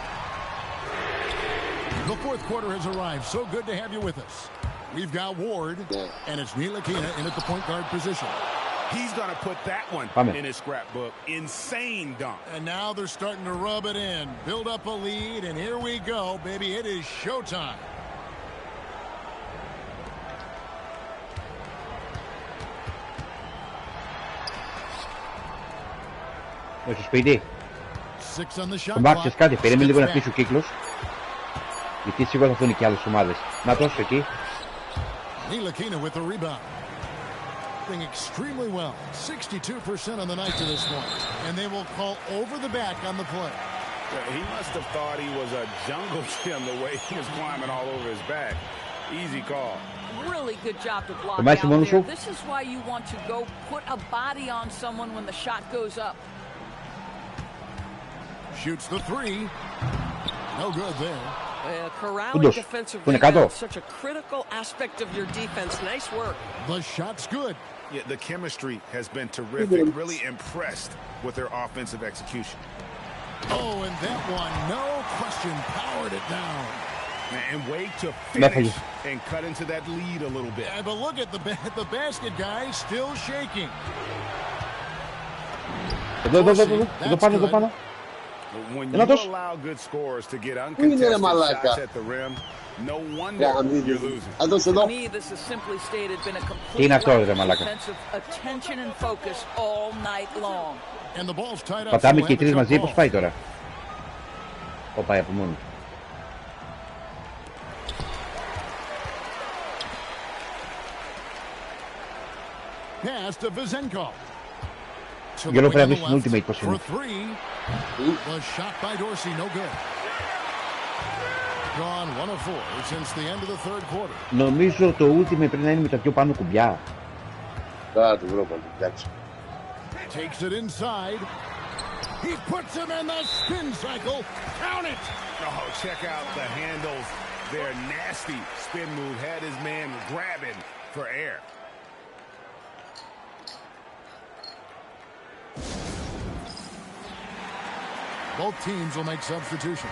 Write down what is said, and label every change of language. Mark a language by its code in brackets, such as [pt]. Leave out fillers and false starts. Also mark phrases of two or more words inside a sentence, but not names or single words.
[en] The fourth quarter has arrived. So good to have you with us. We've got Ward, and it's Ntilikina in at the point guard position. He's going to put that one in his scrapbook. Insane dunk. And now they're starting to rub it in. Build up a lead, and here we go, baby. It is showtime. [el] Στο σπίτι. [en] 6 on the shot [el] Τον Μπάρτσες κάτι, περίμενε λίγο να [en] clock. [el] κλείσει ο κύκλος. Γιατί σίγουρα θα έρθουν και άλλες ομάδες. Να τόσο εκεί. [en] Ntilikina with the rebound. Doing extremely well. 62% on the night to this point. And they will call over the back on the play. He must have thought he was a jungle gym the way he was climbing all over his back. Easy call. Really good job to block [el] Το μάχη [en] out [el] μόνο [en] there. [el] σου. [en] This is why you want to go put a body on someone when the shot goes up. Shoots the three. No good there. Corralling defensive rebound, such a critical aspect of your defense. Nice work. The shot's good. Yeah, the chemistry has been terrific. Really impressed with their offensive execution. Oh, and that one, no question, powered it down. And wait to finish and cut into that lead a little bit. Yeah, but look at the basket guy still shaking. [el] Εδώ πάνω. [en] When you allow good scorers to get uncontested shots at the rim, no wonder you're losing. To me, this has simply stated been a complete lack of defensive attention and focus all night long. And the ball's tied up. [el] Πατάμε και οι τρεις μαζί, πώς πάει τώρα? Πάει από μόνο. [en] Pass to Vizenkov. [el] Γιώργο πρέπει να βρεις την ultimate πως είναι. [en] Was shot by Dorsey, no good. Gone 1 of 4 since the end of the third quarter. [el] Νομίζω το ultimate πρέπει να είναι με τα πιο πάνω κουμπιά. Θα το βρω πάλι, εντάξει. [en] Takes it inside. He puts him in the spin cycle. Count it. Oh, check out the handles. Their nasty spin move had his man grabbing for air. Both teams will make substitutions.